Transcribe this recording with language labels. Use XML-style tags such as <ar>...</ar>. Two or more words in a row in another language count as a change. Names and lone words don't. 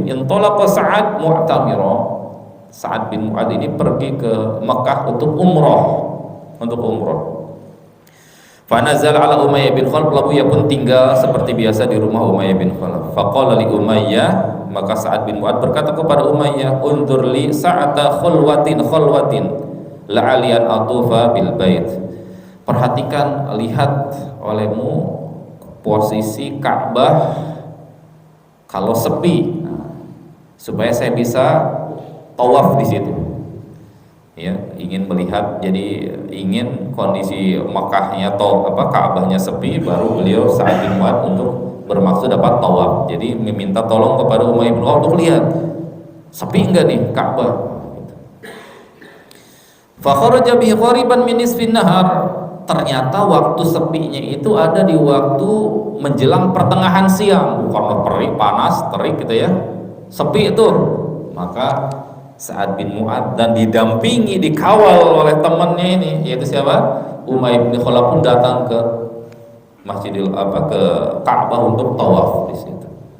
<ar>انطلق سعد معتمرا.</ar> <id>Sa'ad bin Mu'adz ini pergi ke Makkah untuk umroh,</id> <ar>فنزل على أمية بن خلف,</ar> <id>lalu ia pun tinggal seperti biasa di rumah Umayyah bin Khalaf.</id> <ar>فقال لأمية,</ar> <id>maka Sa'ad bin Mu'adz berkata kepada Umayyah,</id> <ar>انظر لي ساعة خلوة لعلي أطوف بالبيت.</ar> <id>Perhatikan, lihat olehmu posisi Ka'bah kalau sepi, supaya saya bisa tawaf di situ. Ya, ingin melihat, jadi ingin kondisi Makkahnya atau Ka'bahnya sepi, baru beliau Sa'ad bin Mu'adz untuk bermaksud dapat tawaf. Jadi meminta tolong kepada Umayyah bin Khalaf untuk lihat sepi enggak nih Ka'bah.</id> <ar>فخرج به قريبا من نصف النهار.</ar> <id>ternyata waktu sepinya itu ada di waktu menjelang pertengahan siang, karena terik, panas, terik gitu ya, sepi itu. Maka Sa'ad bin Mu'adz dan didampingi, dikawal oleh temannya ini, yaitu siapa? Umayyah bin Khalaf pun datang ke ke Ka'bah untuk tawaf di situ.</id>